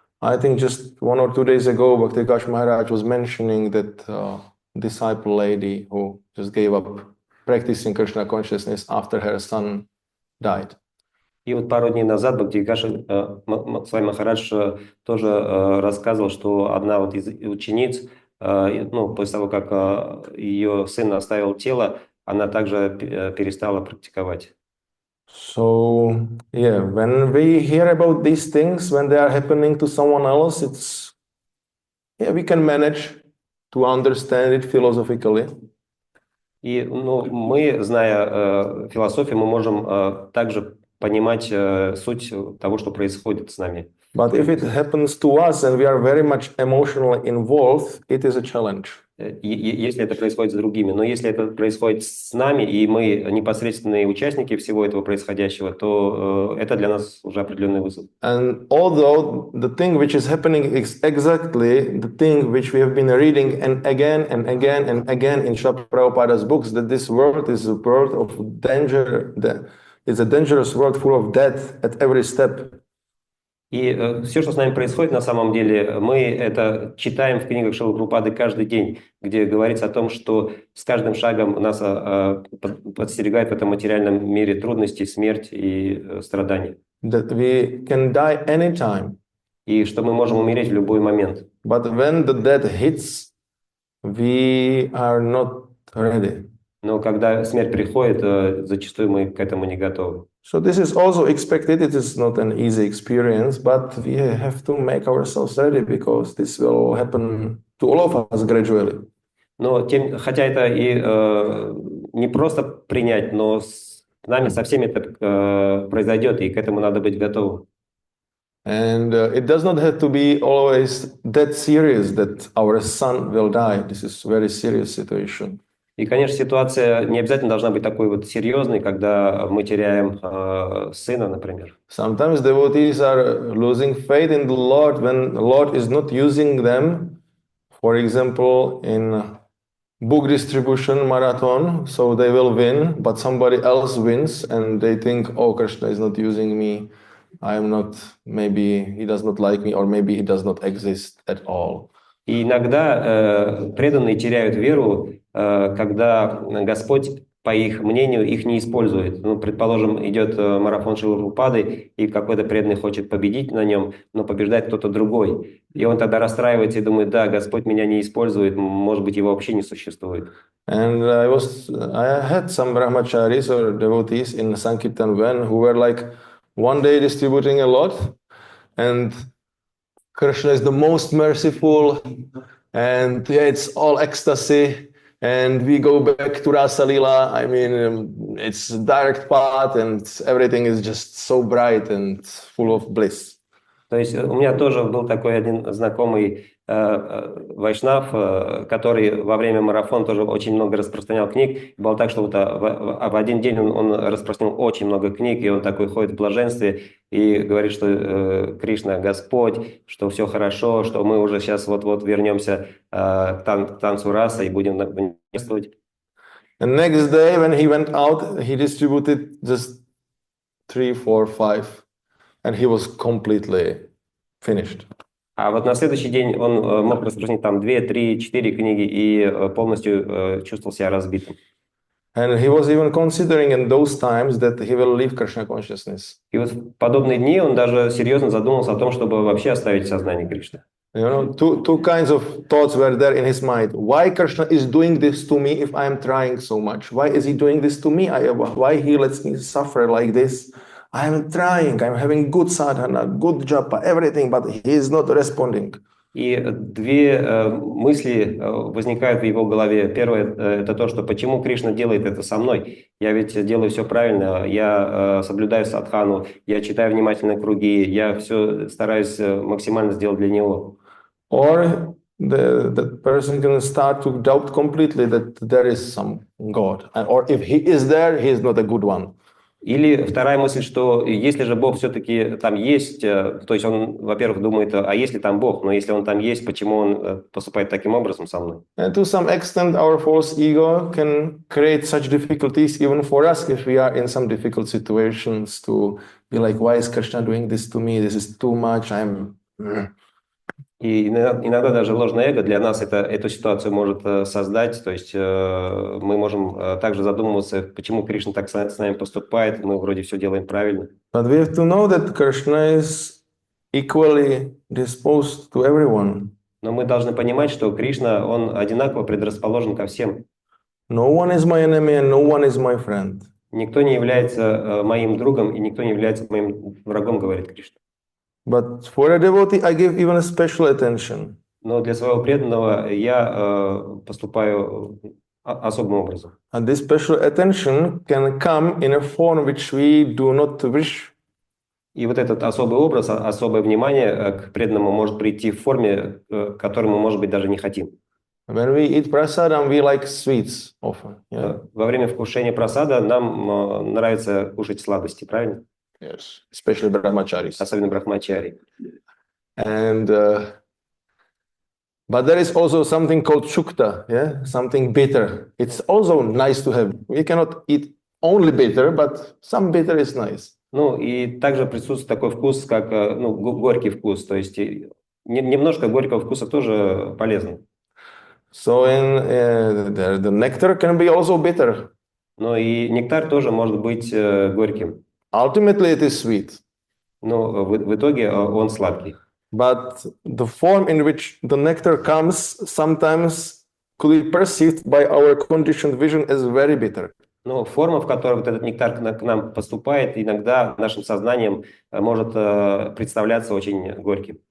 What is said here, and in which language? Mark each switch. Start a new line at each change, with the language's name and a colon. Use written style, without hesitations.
English: I think just 1 or 2 days ago, Bhakti Prakash Maharaj was mentioning that disciple lady who just gave up practicing Krishna consciousness after her son died.
Russian: И вот пару дней назад Бхакти-Викаш Свами Махарадж тоже рассказывал, что одна вот из учениц, после того, как ее сын оставил тело, она также перестала практиковать.
English: So, when we hear about these things, when they are happening to someone else, we can manage to understand it philosophically.
Russian: И мы, зная философию, мы можем также понимать суть того, что происходит с нами.
English: But if it happens to us and we are very much emotionally involved, it is a challenge.
Russian: Если это происходит с другими, но если это происходит с нами, и мы непосредственные участники всего этого происходящего, то это для нас уже определенный вызов.
English: And although the thing which is happening is exactly the thing which we have been reading and again and again and again in Srila Prabhupada's books, that this world is a world of danger, it's a dangerous world full of death at every step.
Russian: И все, что с нами происходит, на самом деле, мы это читаем в книгах Шрилы Прабхупады каждый день, где говорится о том, что с каждым шагом нас подстерегает в этом материальном мире трудности, смерть и страдания.
English: That we can die anytime.
Russian: И что мы можем умереть в любой момент.
English: But when the death hits, we are not ready.
Russian: Но когда смерть приходит, зачастую мы к этому не готовы.
English: So this is also expected. It is not an easy experience, but we have to make ourselves ready because this will happen to all of us gradually.
Russian: Но хотя это и не просто принять, но с нами со всеми это произойдет, и к этому надо быть готовым.
English: And it does not have to be always that serious that our son will die. This is very serious situation.
Russian: И, конечно, ситуация не обязательно должна быть такой вот серьезной, когда мы теряем сына, например.
English: Sometimes devotees are losing faith in the Lord when the Lord is not using them. For example, in book distribution marathon, so they will win, but somebody else wins, and they think, oh, Krishna is not using me. I am not, maybe he does not like me, or maybe he does not exist at all.
Russian: И иногда преданные теряют веру, когда Господь, по их мнению, их не использует. Ну, предположим, идет марафон Шрилы Прабхупады, и какой-то преданный хочет победить на нем, но побеждает кто-то другой. И он тогда расстраивается и думает, да, Господь меня не использует, может быть, его вообще не существует.
English: And I had some brahmacharis or devotees in Sankirtan van who were like one day distributing a lot, and Krishna is the most merciful, and yeah, it's all ecstasy, and we go back to Rasa Lila. I mean, it's direct path, and everything is just so bright and full of bliss.
Russian: То есть у меня тоже был такой один знакомый вайшнав, который во время марафона тоже очень много распространял книг. Было так, что вот в один день он распространил очень много книг, и он такой ходит в блаженстве и говорит, что Кришна Господь, что все хорошо, что мы уже сейчас вот-вот вернемся к танцу раса и будем действовать.
English: And next day when he went out, he distributed just 3, 4, 5, and he was completely finished.
Russian: А вот на следующий день он мог распространить там 2, 3, 4 книги и полностью чувствовал себя разбитым.
English: And he was even considering in those times that he will leave Krishna consciousness.
Russian: И вот в подобные дни он даже серьезно задумался о том, чтобы вообще оставить сознание Кришны.
English: You know, two kinds of thoughts were there in his mind. Why Krishna is doing this to me if I am trying so much? Why is he doing this to me? Why he lets me suffer like this? I am trying, I'm having good sadhana, good japa, everything, but he is not responding.
Russian: И две мысли возникают в его голове. Первое – это то, что почему Кришна делает это со мной? Я ведь делаю все правильно, я соблюдаю садхану, я читаю внимательно круги, я все стараюсь максимально сделать для него.
English: Or the person can start to doubt completely that there is some God. Or if he is there, he is not a good one.
Russian: Или вторая мысль, что если же Бог все-таки там есть, то есть он, во-первых, думает, а если там Бог, но если он там есть, почему он поступает таким образом со мной?
English: And to some extent, our false ego can create such difficulties even for us if we are in some difficult situations to be like, why is Krishna doing this to me? This is too much.
Russian: И иногда даже ложное эго для нас эту ситуацию может создать, то есть мы можем также задумываться, почему Кришна так с нами поступает, мы вроде все делаем правильно.
English: But we have to know that Krishna is equally disposed to everyone.
Russian: Но мы должны понимать, что Кришна, он одинаково предрасположен ко всем.
English: No one is my enemy and no one is my friend.
Russian: Никто не является моим другом и никто не является моим врагом, говорит Кришна.
English: But for a devotee, I give even a special attention.
Russian: Но для своего преданного я поступаю особым образом.
English: And this special attention can come in a form which we do not wish.
Russian: И вот этот особый образ, особое внимание к преданному может прийти в форме, которую мы, может быть, даже не хотим.
English: When we eat prasadam, we like sweets often. Yeah?
Russian: Во время вкушения прасада нам нравится кушать сладости, правильно?
English: Yes, especially brahmacharis.
Russian: Особенно брахмачари.
English: And but there is also something called chukta, yeah, something bitter. It's also nice to have. We cannot eat only bitter, but some bitter is nice.
Russian: Ну и также присутствует такой вкус, как горький вкус, то есть немножко горького вкуса тоже полезно.
English: So the nectar can be also bitter.
Russian: Но и нектар тоже может быть горьким.
English: Ultimately, it is sweet.
Russian: Но в итоге он сладкий.
English: But the form in which the nectar comes sometimes could be perceived by our conditioned vision as very bitter.
Russian: Но форма, в которой вот этот нектар к нам поступает, иногда нашим сознанием может представляться очень горьким.